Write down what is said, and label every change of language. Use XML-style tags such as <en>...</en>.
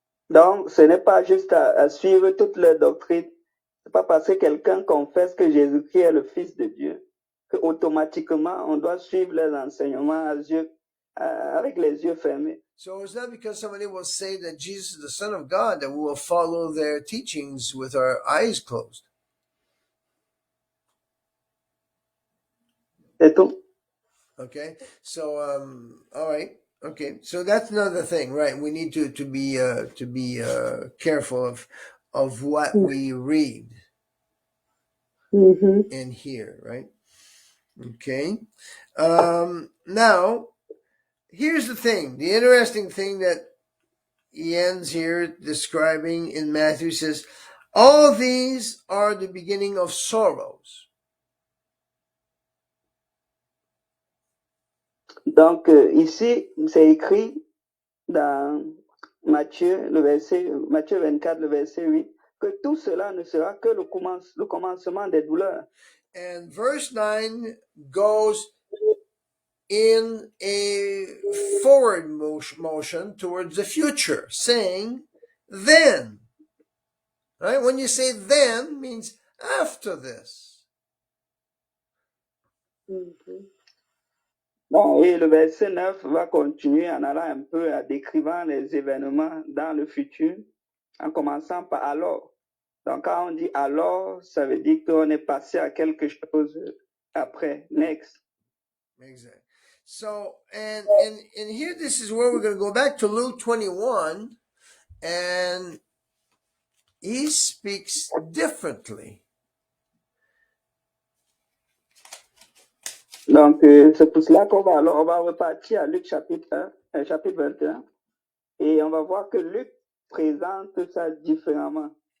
<fr>Donc, ce n'est pas juste à suivre toute leur doctrine. C'est pas parce que quelqu'un confesse que Jésus-Christ est le Fils de Dieu que automatiquement on doit suivre les enseignements avec les yeux fermés.</fr> <en>So it's not because somebody will say that Jesus is the Son of God that we will follow their teachings with our eyes closed.</en> <fr>C'est tout.</fr> <en>Okay, so all right, okay, so that's another thing, right? We need to be careful of what we read and hear, right? Okay, now here's the thing. The interesting thing that he ends here describing in Matthew says, all these are the beginning of sorrows.</en> <fr>Donc, ici, c'est écrit dans Matthieu 24, le verset 8, que tout cela ne sera que le commencement des douleurs.</fr> <en>And verse 9 goes in a forward motion towards the future, saying, then. Right? When you say then, means after this.</en> <fr>Bon, et le verset 9 va continuer en allant un peu à décrivant les événements dans le futur, en commençant par alors. Donc, quand on dit alors, ça veut dire qu'on est passé à quelque chose après, next.</fr> <en>Exactly. So, and here, this is where we're going to go back to Luke 21, and he speaks differently.</en> <fr>Donc, c'est pour cela qu'on va, alors, on va repartir à Luc chapitre 21, et on va voir que Luc présente ça différemment.</fr>